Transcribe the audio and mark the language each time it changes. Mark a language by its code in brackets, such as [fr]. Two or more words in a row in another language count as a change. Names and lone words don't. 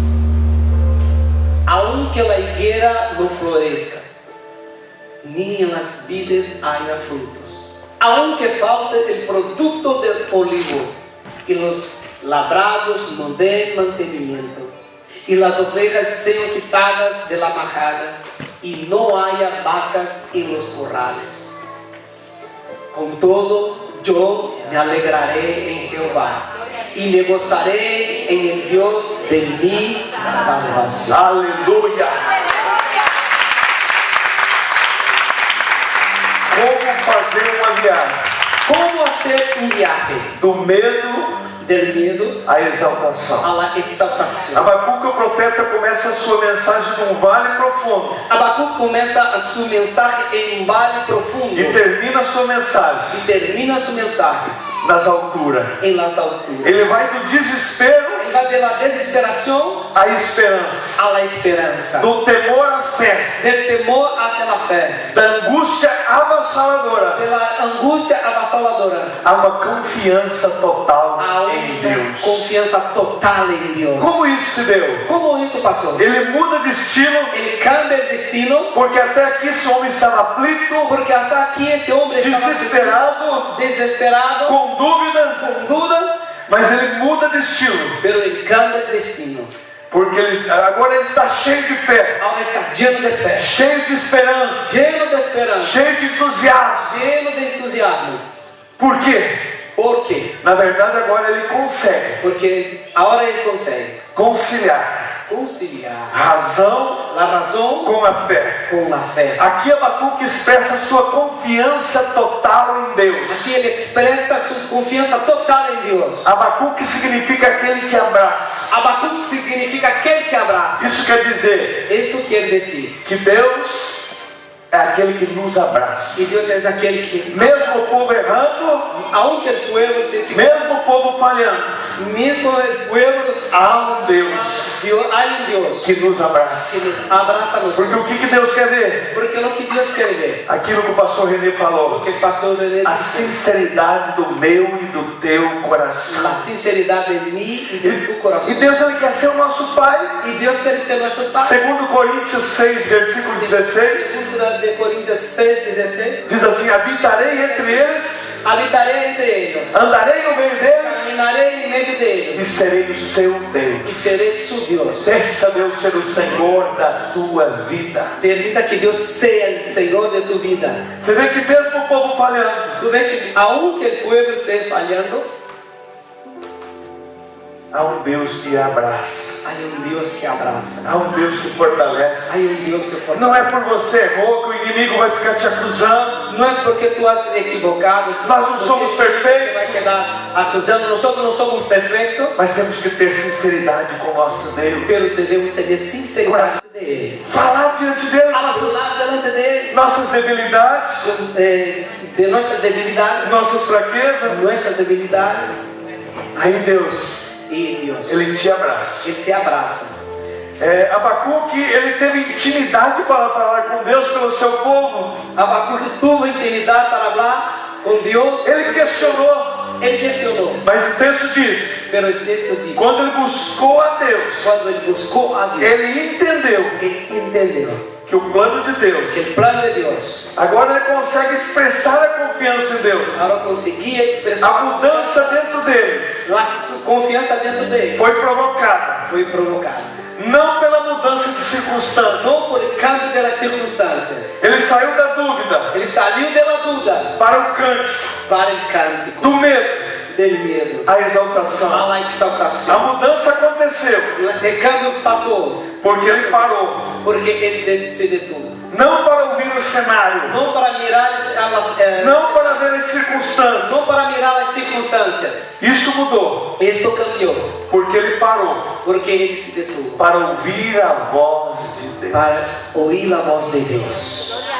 [es] aunque la higuera no florezca, ni en las vides haya frutos, aunque falte el producto del olivo y los labrados no den mantenimiento, y las ovejas sean quitadas de la majada, y no haya vacas en los corrales. Con todo, yo me alegraré en Jehová y me gozaré en el Dios de mi salvación. [pt] Aleluia! Como fazer uma viagem [es] ¿Cómo hacer un viaje [pt] do medo [es] del miedo [pt] à exaltação? [es] a la exaltación? [pt] Abacuque, o profeta, começa a sua mensagem num vale profundo [es] Habacuc comienza su mensaje en un valle profundo [pt] e termina a sua mensagem [es] y termina su mensaje [pt] nas alturas. [es] en las alturas. [pt] Ele vai do desespero [es] Él va de la desesperación [pt] à esperança, [es] a la esperanza, [pt] do temor à fé, [es] del temor hacia la fe, [pt] da angústia avassaladora [es] de la angustia avasalladora [pt] a uma confiança total [es] a [pt] em [es] una [pt] Deus. [es] confianza total en Dios. [pt] Como isso se deu? [es] ¿Cómo eso pasó? [pt] Ele muda de destino, [es] Él cambia el destino [pt] porque até aqui esse homem estava aflito, [es] porque hasta aquí este hombre estaba [pt] desesperado, [es] desesperado, [pt] com dúvida, [es] con duda, [pt] mas ele muda destino, [es] pero él cambia el destino. [pt] porque agora ele está cheio de fé, [es] Ahora está lleno de fe, [pt] cheio de esperança, [es] lleno de esperanza, [pt] cheio de entusiasmo. [es] lleno de entusiasmo. [pt] Por quê? [es] ¿Por qué? [pt] Na verdade, agora ele consegue [es] Porque ahora él consegue [pt] conciliar [es] conciliar [pt] razão [es] la razón [pt] com a fé. [es] con la fe. [pt] Aqui Abacuque expressa sua confiança total em Deus. [es] Aquí él expresa su confianza total en Dios. [pt] Abacuque significa aquele que abraça. [es] Habacuc significa aquel que abraza. [pt] Isso quer dizer [es] Esto quiere decir [pt] que Deus é aquele que nos abraça. [es] que Dios es aquel que, [pt] Mesmo o povo errando, [es] aunque el pueblo se equivoque, [pt] mesmo o povo falhando, [es] mismo el pueblo, [pt] há um Deus [es] hay un Dios [pt] que nos [es] que [pt] abraça. [es] nos abraza a [pt] Porque [es] nosotros. [pt] o que Deus quer ver? [es] Porque lo que Dios quiere ver, [pt] Aquilo que o pastor René [es] lo [pt] falou. [es] que el pastor René [pt] A [es] dice, [pt] sinceridade do meu e do teu coração. [es] la sinceridad de mí y de tu [pt] E [es] corazón. [pt] Deus, ele quer ser o nosso Pai. [es] Y Dios quiere ser nuestro Padre. [pt] 2 Coríntios 6, versículo 16, [es] Segunda de Corintios 6:16. [pt] diz assim: habitarei entre eles, [es] Habitaré entre ellos, [pt] andarei no meio deles [es] caminaré en medio de [pt] e [es] ellos [pt] serei o seu [es] y [pt] Deus. [es] seré su Dios. [pt] Deixa Deus ser o Senhor da tua vida. [es] Permita que Dios sea el Señor de tu vida. [pt] Você vê que mesmo o povo falhando, [es] Tú ves que aunque el pueblo esté fallando, [pt] há um Deus que abraça, [es] hay un Dios que abraza, [pt] há um Deus que fortalece. [es] hay un Dios que fortalece. [pt] Não é por você errou que o inimigo vai ficar te acusando. [es] No es porque tú has equivocado, [pt] Nós não somos [es] porque te [pt] perfeitos, [es] va a quedar acusando. Nosotros no somos perfectos, [pt] mas temos que ter sinceridade com o nosso Deus. [es] pero debemos tener sinceridad de Él. [pt] Falar diante dele [es] Hablar delante de Él [pt] nossas debilidades, [es] de nuestras debilidades, [pt] nossas fraquezas. [es] nuestras debilidades, [pt] Aí Deus, [es] y Dios, [pt] ele te abraça. [es] Él te abraza. [pt] Abacuque, ele teve intimidade para falar com Deus pelo seu povo. [es] Habacuc tuvo intimidad para hablar con Dios. [pt] Ele questionou, [es] Él cuestionó, [pt] mas o texto diz: [es] pero el texto dice, [pt] quando ele buscou a Deus, [es] cuando él buscó a Dios, [pt] ele entendeu [es] él entendió [pt] que o plano de Deus, [es] que el plan de Dios [pt] agora ele consegue expressar a confiança em Deus. [es] ahora conseguía [pt] A [es] expresar [pt] mudança dentro dele [es] su confianza dentro de él. [pt] foi provocada [es] Fue provocado, [pt] não pela mudança de circunstância. [es] no por el cambio de las circunstancias. [pt] Ele saiu da dúvida [es] Él salió de la duda [pt] para o cântico, [es] para el cántico, [pt] do medo [es] del miedo [pt] a [es] a [pt] exaltação. [es] la [pt] A [es] exaltación. [pt] mudança aconteceu [es] El cambio pasó [pt] porque ele parou. [es] porque Él se detuvo. [pt] Não para ouvir o cenário, [es] No para mirar a las, [pt] não para ver as circunstâncias. [es] no para mirar las circunstancias. [pt] Isso mudou [es] Esto cambió [pt] porque ele parou [es] porque Él se detuvo [pt] para ouvir a voz de Deus. [es] para oír la voz de Dios.